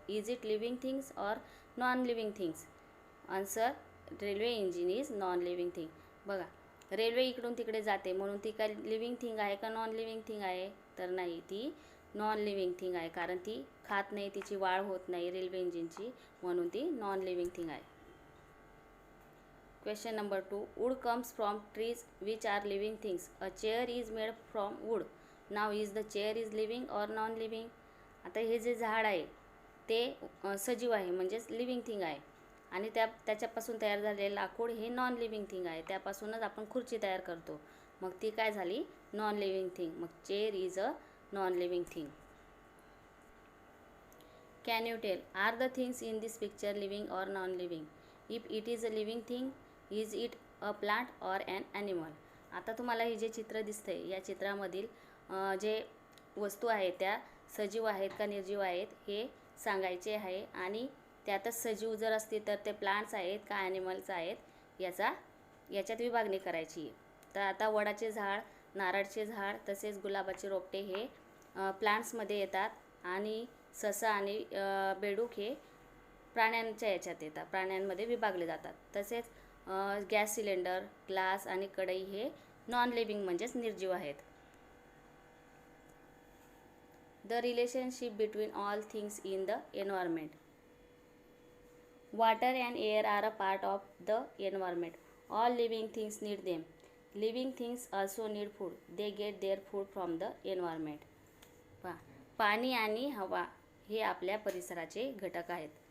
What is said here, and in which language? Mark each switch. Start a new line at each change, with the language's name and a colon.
English: Is it living things or non living things? Answer, railway engine is non living thing.
Marathi: बघा, railway इकडून तिकडे जाते म्हणून ती काय लिव्हिंग थिंग आहे का नॉन लिव्हिंग थिंग आहे तर नाही, ती नॉन लिव्हिंग थिंग आहे. कारण ती खात नाही, तिची वाढ होत नाही रेल्वे इंजिनची, म्हणून ती नॉन लिव्हिंग थिंग आहे.
English: Question number 2. Wood comes from trees which are living things. A chair is made from wood. Now is the chair is living or non-living?
Marathi: आता हे जे झाड आहे ते सजीव आहे म्हणजेच लिव्हिंग थिंग आहे आणि त्याच्यापासून तयार झालेले लाकूड हे नॉन लिव्हिंग थिंग आहे. त्यापासूनच आपण खुर्ची तयार करतो, मग ती काय झाली नॉन लिव्हिंग थिंग.
English: मग chair is a non living thing. Can you tell, are the things in this picture living or non-living? If it is a living thing, is it a plant or an animal?
Marathi: आता तुम्हाला हे जे चित्र दिसतंय या चित्रामधील जे वस्तू आहेत त्या सजीव आहेत का निर्जीव आहेत हे सांगायचे आहे आणि त्यातच सजीव जर असतील तर ते प्लांट्स आहेत का ॲनिमल्स आहेत याच्यात विभागणी करायची आहे. तर आता वडाचे झाड, नारळचे झाड तसेच गुलाबाचे रोपटे हे प्लांट्समध्ये येतात आणि ससा आणि बेडूक हे प्राण्यांच्या याच्यात येतात, प्राण्यांमध्ये विभागले जातात. तसेच गॅस सिलेंडर, ग्लास आणि कढई हे नॉन लिव्हिंग म्हणजेच निर्जीव आहेत.
English: The relationship between all things in the environment. Water and air are a part of the environment. All living things need them. Living things also need food. They get their food from the environment.
Marathi: पाणी आणि हवा हे आपल्या परिसराचे घटक आहेत.